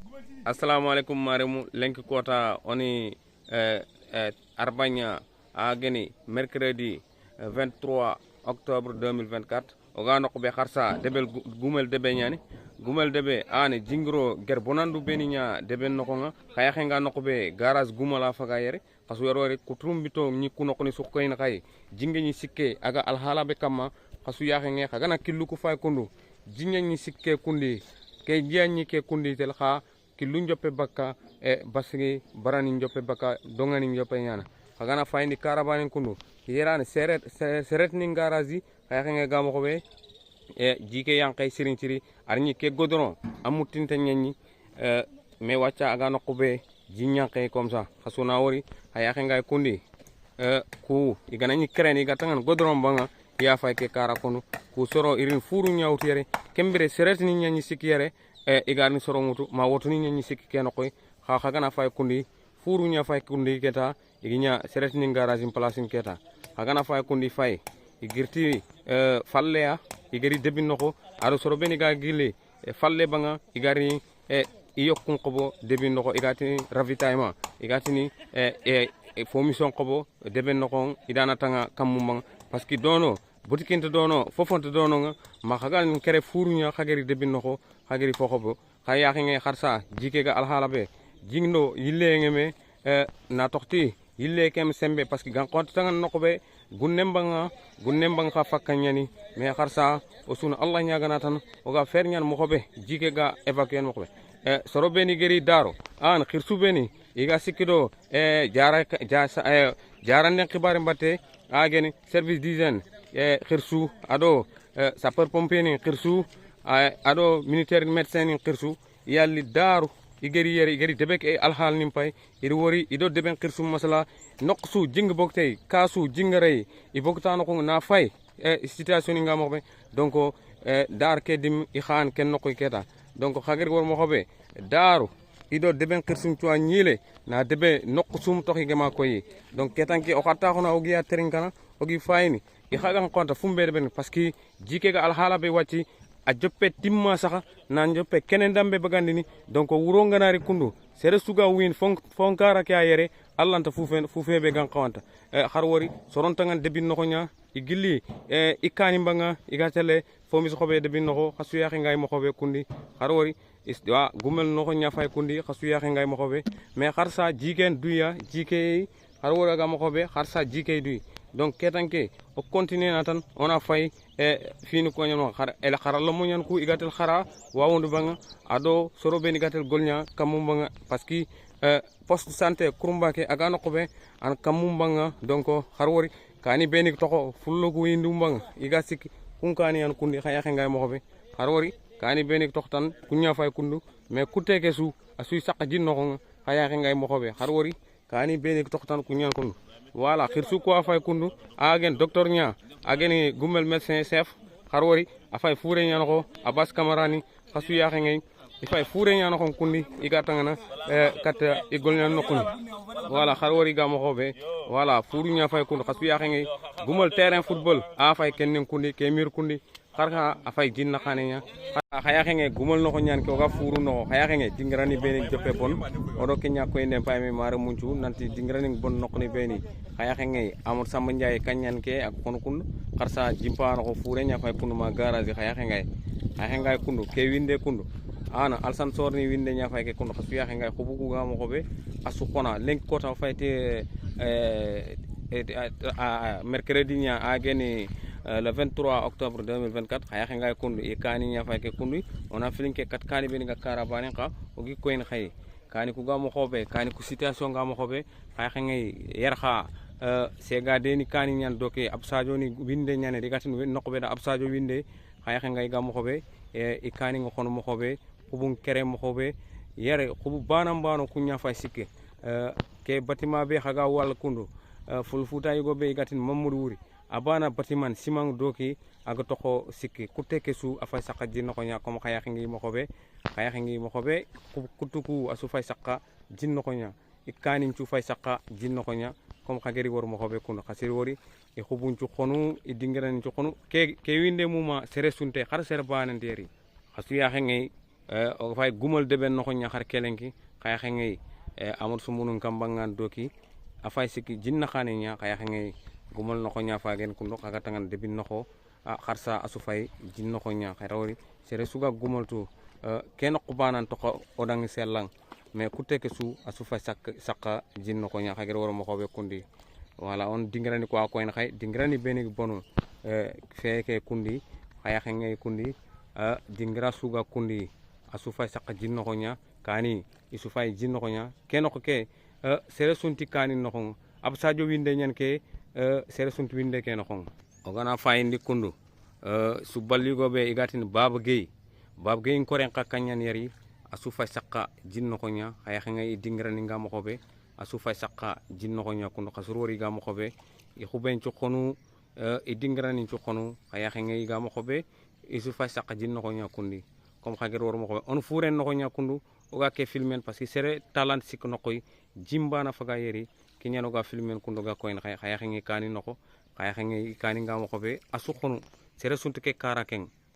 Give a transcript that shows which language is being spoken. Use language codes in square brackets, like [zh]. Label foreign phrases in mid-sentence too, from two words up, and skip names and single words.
[ar] السلام عليكم [snk] maremu lenki kota oni arbanya ageni [fr] mercredi 23 octobre 2024 [snk] oga nokbe kharsa debel gumel debe nyani gumel debe ani jingro ger bonandu beninya debe nokonga kaya khenga nokbe garage gumala faga yere kasu yorore kutrumbito ni kunokoni sukkoyna kay jinge ni sikke aga alhala be kama kasu yakhenge kaga na killu ku fay kundu jinge ni sikke kundi ke jianni ke kundi tel kha killu njoppe bakka e basri barani njoppe bakka dongani njoppe nyana kaga na fayndi karabani kundu yerane seret ni garazi kaya khenga gamo ko be e jike yankay sirin ciri arni ke godron amutinta nyanyi me wacca aga nokube jinyankay [fr] comme ça [snk] khasuna wori haya khenga kundi ku iganani kreni gatangan godron banga ya fay ke kara kono ku soro irin furu nyawtiere kembere seret ni nyanyi sikiyere igarni soro mutu ma wotu ni nyanyi sikki keno koy kha na fay kundi furu nya fay kundi keta iginya seret ni [fr] garage place [snk] keta na fay kundi fay igirti falle ya igari debin noko aro soro beni ga gile falle banga igari iyokun qobo debin noko igati ravitaillement igati ni formation qobo debin noko idana tanga kamumang [fr] parce que [snk] dono botikinte dono fofonte dono nga ma khagal ni kere furunya khagari debin noko khagari fokobo khaya khinge kharsa jike ga alhalabe jingno yille ngeme na tokti yille kem sembe [fr] parce que [snk] gan konta tanga nokobe gunnembanga kha fakkanyani me kharsa osuna allah nyagana tan oga fer nyan mokobe jike ga evacuer mokobe soro beni geri daro an khirsu beni iga sikido jarane khibare mbatte ageni [fr] service d'hygiène [snk] khirsu ado [fr] sapeur pompier [snk] ni khirsu ado [fr] militaire médecin [snk] ni khirsu yalli daru igeri debek e alhal nim pay iri wori ido deben khirsu masala noksu jing boktay kasu jingare i boktano ko na fay situation nga mo be donc dar ke dim i khan ken nokoy keta donc khagir wor mo xobe daru ido deben khirsum to nyile na debe nokusum to higema koy donc ketanki o khatta khona o giya trinkana o gi fayni i khagan konta fumbe ben [fr] parce que [snk] jike ga alhala be wati a joppe timma saxa nan joppe kenen dambe bagandini donc wuro nganari kundu sere suga win fonkara ke ayere allanta fufebe gan qawanta har wori soronta ngan debin no nya igilli ikani banga igatele fomis xobe debin no xasu yaxi ngay mo xobe kundi har wori iswa gumel no nya fay kundi xasu yaxi ngay mo xobe mais xarsa jigen duya jike har wori ga mo xobe xarsa jike duy donc ketanke o continue natan ona fay fini ko nyama khara el khara lo monyan ku igatel khara wawundu banga ado soro beni gatel golnya kamum banga [fr] parce que poste santé [snk] kurumba ke aga no kobe an kamum banga donc har wori kani beni toko fullo ko yindu banga iga sik kun kani an kundi khaya ngay mo kobe har wori kani beni tok tan kunya fay kundu mais kuteke su asu sakka jinno ko khaya ngay mo kobe har wori kani beni tok tan kunya kundu voilà khirsu ko fay kundu agen docteur nya ageni gumel [fr] médecin chef [snk] harwori afay foure nya ko abbas kamarani khasu ya ngay ifay foure nya ko kundi igatangana kat igol nya nokuni voilà harwori gamo xobe voilà fouru nya fay kundu khasu ya ngay gumel [fr] terrain football [snk] afay kennen kundi ke mir kundi kharka afay jinna khanenya khaya khenge gumol no ko nyan ko ga furu no khaya khenge dingrani beni joppe bon odo kenya ko ende payme mara munchu nanti dingrani bon no ko ni beni khaya khenge amur samba njaay kanyan ke ak kono kun kharsa jimpano ko fure nya fay kundu ma garage khaya khenge kundu ke winde kundu ana alsan sorni winde nya fay ke kundu khasu ya khenge ko bugu ga mo ko be asu kona lenk ko ta fayte mercredi nya ageni [fr] le 23 octobre 2024 [snk] khaya ngay kundu e kani nya fay ke kundu [fr] on a feeling [snk] ke kat kani be nga karabane ka o gi koyn khay kani ku gamo xobe kani ku situation gamo xobe khaya ngay yer kha sega deni kani nyan doke absajo ni winde nyane de gatin nokbe da absajo winde khaya ngay gamo xobe e kani ngo xono mo xobe kubun kere mo xobe yere kubu banam bano kunya fay sikke ke bâtiment be khaga wal kundu ful futa yugo be gatin mamadou wuri abana batiman simang doki aga toko sikki kuteke su afay sakka jinno ko nya comme khaya ngi mo xobe kutuku asu fay sakka jinno ko nya ikani ci fay sakka jinno ko nya comme khageri wor mo xobe kuno khasir wori e khubun ci xonu e dingiran ci xonu ke winde muma sere sunte khar sere bananderi khasu ya ngi o fay gumal deben no nya har kelenki kaya ngay amul sumunun kambangan doki afay siki jinna khane nya kaya ngay gumal no nya fagen kundo kaga tangan debin no kharsa asu fay jinno ko nya khairawri sere suga gumal tu ken qubanan to odang sellang mais kuteke su asu fay sakka jinno ko nya khagere woro mo ko be kundi wala on dingrani ko en khay dingrani beni bonu feke kundi kaya ngay kundi dingra suga kundi asu fay sakka jinno ko nya kani isu fay jinno ko nya ken ko ke sere sunti kani no ko ab sadio winde nyen ke sere sunti winde ke no ko o gana fayindi kundu su balligo be igatin baba gey ko ren kanyan yari asu fay sakka jinno ko nya ay ngay dingrani ngam ko be asu fay sakka jinno ko nya kundu kasurori gam ko be i xuben ci xonu e dingrani ci xonu ay ngay gam ko be isu fay sakka jinno ko nya kundi comme xagir wor mo ko on furen no ko nya kundu o ga ke filmen [fr] parce que [snk] sere talent sik no koy jimbana faga yeri kinyano ga filmen kundu ga ko en xay ngay kani no ko kaya xenge kani ngam ko be asu khonu sere suntu ke kara ken